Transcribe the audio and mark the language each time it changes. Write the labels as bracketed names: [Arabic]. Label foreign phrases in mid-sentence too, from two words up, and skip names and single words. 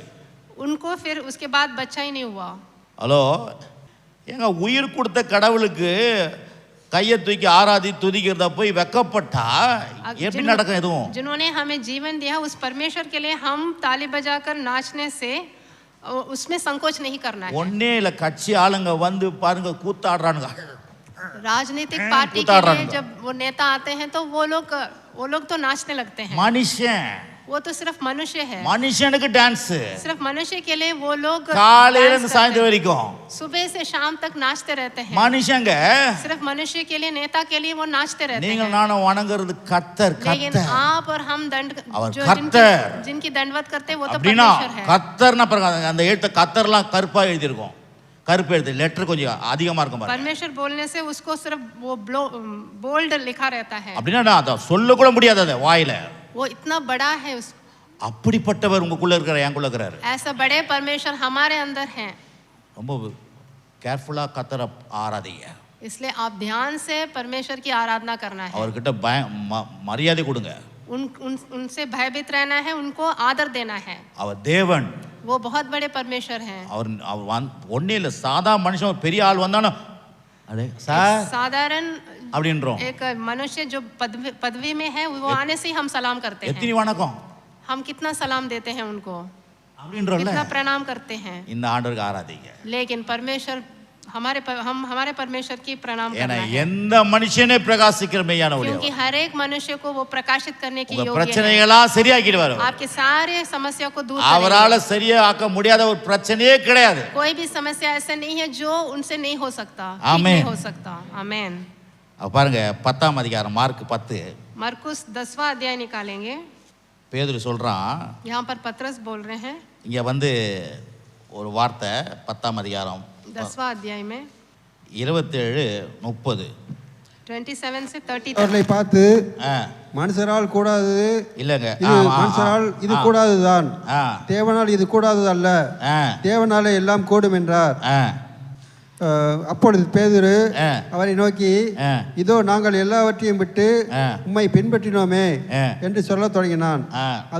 [Hindi] उनको फिर उसके बाद बच्चा ही नहीं हुआ. [Tamil] ஹலோ, எங்க உயிர் கொடுத்த கடவுளுக்கு கையை தூக்கி ஆராதி துதிக்கிறத போய் வெக்கப்பட்டா எப்படி நடக்கும்? எதுவும் [Hindi] जिन्होंने हमें जीवन दिया उस परमेश्वर के लिए हम ताली बजाकर नाचने से उसमें संकोच नहीं करना है. [Tamil] ஒன்னே இல்ல, கட்சி ஆளுங்க வந்து பாருங்க கூத்தாடுறானுங்க. [Hindi] राजनीतिक पार्टी के लिए जब वो नेता आते हैं तो वो लोग तो नाचने लगते हैं. [Tamil] மனுஷன், [Hindi] वो तो सिर्फ मनुष्य है. [Tamil] மனுஷனுக்கு டான்ஸ், [Hindi] सिर्फ मनुष्य के लिए वो लोग [Tamil] காலையில இருந்து சாயந்தரம் வரைக்கும் [Hindi] सुबह से शाम तक नाचते रहते हैं. [Tamil] மனுஷங்க, [Hindi] सिर्फ मनुष्य के लिए, नेता के लिए वो नाचते रहते [Tamil] நீங்கள் [Hindi] हैं. [Tamil] நானும் வணங்குறது கர்த்தர். [Hindi] लेकिन आप और हम [Tamil] அவர் கர்த்தர். [Hindi] जिनकी दंडवत करते वो तो [Tamil] அப்படின்னா [Hindi] परमेश्वर है. [Tamil] கர்த்தர்னா பாருங்க, அந்த எழுத்த கர்த்தர்லாம் கருப்பா எழுதியிருக்கும். கருப்பு எழுத்து, லெட்டர் கொஞ்சம் அதிகமா இருக்கும் பாருங்க. [Hindi] परमेश्वर बोलने से उसको सिर्फ वो बोल्ड लिखा रहता है. [Tamil] அப்படின்னா நான் அதை சொல்ல கூட முடியாது, அதை வாயில. [Hindi] वो इतना बड़ा है. [Tamil] அப்படிப்பட்டவர் உங்களுக்குள்ள இருக்கிற, எனக்குள்ள இருக்கிறாரு. [Hindi] ऐसा बड़े परमेश्वर हमारे अंदर हैं. [Tamil] ரொம்ப கேர்ஃபுல்லா கர்த்தரை ஆராதிங்க. [Hindi] इसलिए आप ध्यान से परमेश्वर की आराधना करना है. [Tamil] அவர்கிட்ட மரியாதை கொடுங்க. [Hindi] उनसे भयभीत रहना है, उनको आदर देना है. [Tamil] அவர் தேவன், [Hindi] वो बहुत बड़े परमेश्वर हैं. [Tamil] அவர் ஒன்னே இல்ல, சாதா மனுஷன் ஒரு பெரிய ஆள் வந்தானோ அடே சார் [Hindi] साधारण [Tamil] அப்படின்றோம். [Hindi] एक मनुष्य जो पदवी में है वो आने से ही हम सलाम करते हैं. [Tamil] எத்தனை வணக்கம், [Hindi] हम कितना सलाम देते हैं उनको, [Tamil] அப்படின்றோம்ல. [Hindi] कितना प्रणाम करते हैं. [Tamil] இந்த ஆண்டவருக்கு ஆராதிங்க. [Hindi] लेकिन परमेश्वर हमारे परमेश्वर की प्रणाम [Tamil] ஏன்னா [Hindi] करना है. [Tamil] எந்த மனுஷனே பிரகாசிக்கிற மெய்யான ஒளி. [Hindi] क्योंकि हर एक मनुष्य को वो प्रकाशित करने की [Tamil] உங்க [Hindi] योग्य है. [Tamil] பிரச்சனைகளா சரியாக்கிடுவார். [Hindi] आपके सारे समस्या को दूर [Tamil] அவரால [Hindi] करेंगे. [Tamil] சரியா ஆக்க முடியாத ஒரு பிரச்சனையே கிடையாது. [Hindi] कोई भी समस्या ऐसा नहीं है जो उनसे नहीं हो सकता, ठीक आमीन. नहीं हो सकता. आमीन. [Tamil] அப்ப பாருங்க 10ஆம் அதிகாரம் மார்க் 10. [Hindi] मरकुस 10वां अध्याय निकालेंगे. [Tamil] பேதுரு சொல்றான், [Hindi] यहाँ पर पतरस बोल रहे हैं. [Tamil] இங்க வந்து ஒரு வார்த்தை 10ஆம் அதிகாரம் [Hindi] 10वां अध्याय में 27-30 27 से 30 [Tamil] அவர்களை பார்த்து, மனுஷரால் கூடாதது இல்லங்க, இது மனுஷரால் இது கூடாதுதான், தேவனால் இது கூடாதது அல்ல, தேவனாலே எல்லாம் கூடும் என்றார். அப்பொழுது பேதுரு அவரை நோக்கி, இதோ நாங்கள் எல்லாவற்றையும் விட்டு உம்மை பின்பற்றினோமே என்று சொல்லத் தொடங்கினான்.